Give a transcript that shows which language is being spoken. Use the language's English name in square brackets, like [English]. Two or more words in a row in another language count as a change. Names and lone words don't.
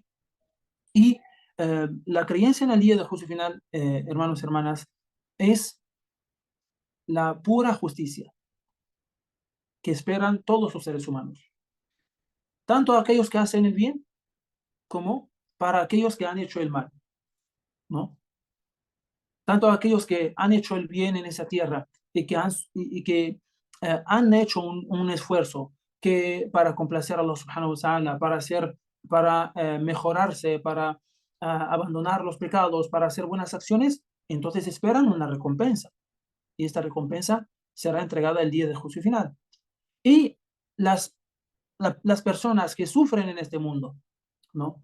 [Spanish] Y la creencia en el día del juicio final, hermanos y hermanas, es la pura justicia que esperan todos los seres humanos, tanto aquellos que hacen el bien como para aquellos que han hecho el mal, ¿no? Tanto aquellos que han hecho el bien en esa tierra y que han hecho un esfuerzo para complacer a [Arabic] الله سبحانه وتعالى, [Spanish] para mejorarse, para abandonar los pecados, para hacer buenas acciones, entonces esperan una recompensa. Y esta recompensa será entregada el día del juicio final. Y las, las personas que sufren en este mundo, ¿no?